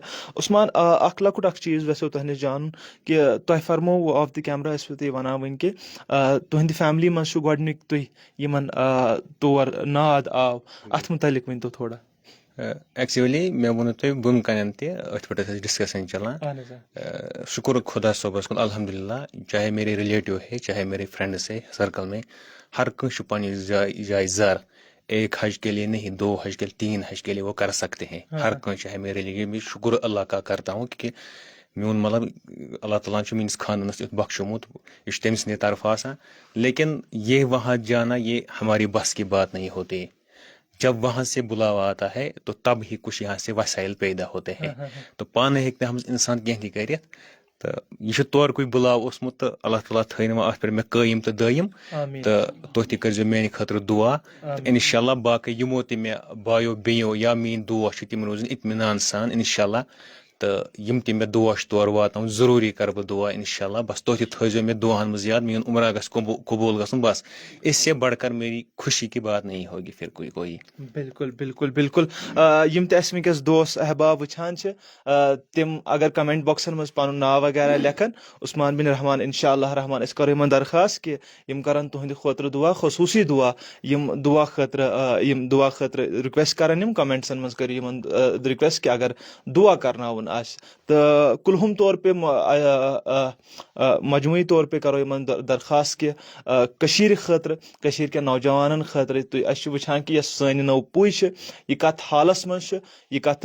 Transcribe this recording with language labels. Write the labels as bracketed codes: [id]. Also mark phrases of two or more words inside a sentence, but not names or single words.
[ks] عثمان اکھ لۄکُٹ اکھ چیٖز ویژھو تۄہہِ نِش جانُن کہِ تۄہہِ فرمووُ [en] off the camera [ks] ٲسوٕ تُہۍ وَنان وٕنۍ کہِ تُہنٛدِ فیملی منٛز چھُ گۄڈنیُک تُہۍ یِمن تور ناد آو اَتھ مُتعلِق ؤنۍ تو تھوڑا. ایکچُؤلی مےٚ ووٚنوُ تۄہہِ بۄن کَنٮ۪ن تہِ أتھۍ پٮ۪ٹھ ٲس اَسہِ ڈِسکشن چلان. شُکر خدا صٲبس کُن الحمدللہ [ur] چاہے میرے ریلیٹو ہے چاہے میرے فرینڈس ہے سرکل میں [ks] ہر کٲنٛسہِ چھُ پنٕنہِ جایہِ زر. [ur] ایک حج کے لیے نہیں 2 حج کے لیے 3 حج کے لیے وہ کر سکتے ہیں [ks] ہر کٲنٛسہِ [ur] چاہے میرے لیے میں شُکر اللہ کا کرتا ہوں کہِ [ks] میون مطلب اللہ تعالیٰ چھُ میٲنِس خاندانس یُتھ بخشومُت یہِ چھُ تٔمۍ سٕنٛدے طرفہٕ آسان. [ur] لیکن یہ وہاں جانا یہ ہماری بس کی بات نہیں ہوتی. جب وہاں سے بلاوا آتا ہے تو تب ہی کچھ یہاں سے وسائل پیدا ہوتے ہیں. [ks] تو پانے ہیٚکہِ نہٕ ہم اِنسان کینٛہہ تہِ کٔرِتھ تہٕ یہِ چھُ تورکُے بُلاو اوسمُت تہٕ اللہ تعالیٰ تھٲینو وۄنۍ اَتھ پٮ۪ٹھ مےٚ قٲیِم تہٕ دٲیِم تہٕ تُہۍ تہِ کٔرۍزیو میٛانہِ خٲطرٕ دُعا تہٕ اِنشاء اللہ باقٕے یِمو تہِ مےٚ بایو بیٚیو یا میٛٲنۍ دوس چھِ تِم روزن اطمینان سان اِنشاء اللہ تہٕ یِم تہِ مےٚ دوس چھِ تور واتناوُن ضروٗری کَرٕ بہٕ دُعا اِنشاء اللہ بس تُہۍ تہِ تھٲیزیو مےٚ دُعاہن منٛز یاد میون عمرہ گژھِ قبوٗل گژھُن بس [ur] اس سے بڑھ کر میری خوشی کی بات نہیں ہوگی پھر کوئی. [ks] بالکل بالکل بالکل یِم تہِ اَسہِ وٕنکیٚس دوس احباب وٕچھان چھِ تِم اگر کمنٹ بۄکسن منٛز پنُن ناو وغیرہ لیکھن عثمان بن رحمان انشاء اللہ رحمان أسۍ کرو یِمن درخاست کہِ یِم کرن تُہنٛدِ خٲطرٕ دُعا خصوٗصی دُعا یِم دُعا خٲطرٕ رِکویسٹ کرن یِم کمنٹسن منٛز کٔرِو یِمن رِکویسٹ کہِ اگر دُعا کرناوُن آسہِ تہٕ کُلہُم طور پے مجموعی طور پے کرو یِمن درخاست کہِ کٔشیٖرِ خٲطرٕ کٔشیٖر کٮ۪ن نوجوانن خٲطرٕ تُہۍ أسۍ چھِ وٕچھان کہِ یۄس سٲنۍ نٔو پُے چھِ یہِ کتھ حالس منٛز چھِ یہِ